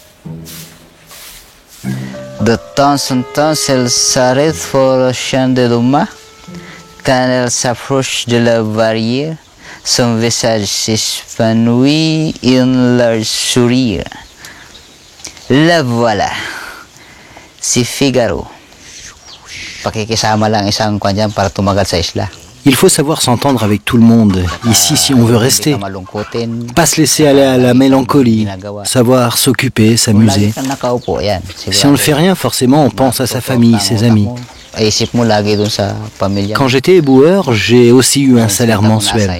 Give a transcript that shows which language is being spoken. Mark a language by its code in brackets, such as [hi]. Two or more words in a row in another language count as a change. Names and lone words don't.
[fr] De temps en temps, elle s'arrête pour le chien de Luma. Quand elle s'approche de la barrière, son visage s'épanouit en leur sourire. La voilà. Si Figaro. [tl] Pakikisama lang isang kwan dyan para tumagal sa isla. [fr] Il faut savoir s'entendre avec tout le monde, ici si on veut rester. Pas se laisser aller à la mélancolie, savoir s'occuper, s'amuser. Si on ne fait rien, forcément on pense à sa famille, ses amis. Quand j'étais éboueur, j'ai aussi eu un salaire mensuel.